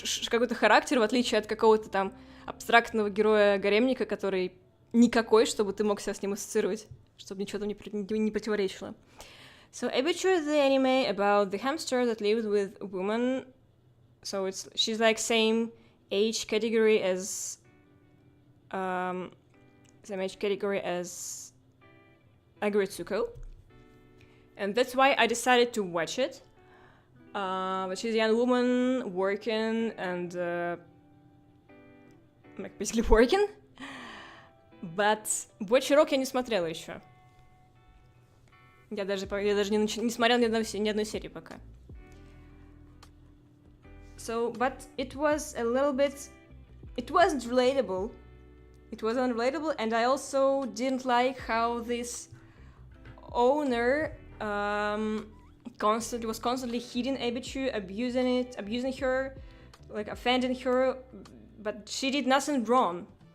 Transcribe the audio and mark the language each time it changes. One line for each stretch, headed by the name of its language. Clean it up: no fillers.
English: какой-то характер, в отличие от какого-то там абстрактного героя-гаремника, который никакой, чтобы ты мог себя с ним ассоциировать, чтобы ничего там не противоречило. So, Ebichu is the anime about the hamster that lives with a woman. So she's like same age category as Agretsuko. And that's why I decided to watch it. But she's a young woman working and like basically working. But
Russian: больше рок я не смотрела еще. Я даже не смотрела ни одной серии пока.
English: So, but it was a little bit... It wasn't relatable. It wasn't relatable, and I also didn't like how this owner was constantly hitting Ebichu, abusing her, like offending her, but she did nothing wrong.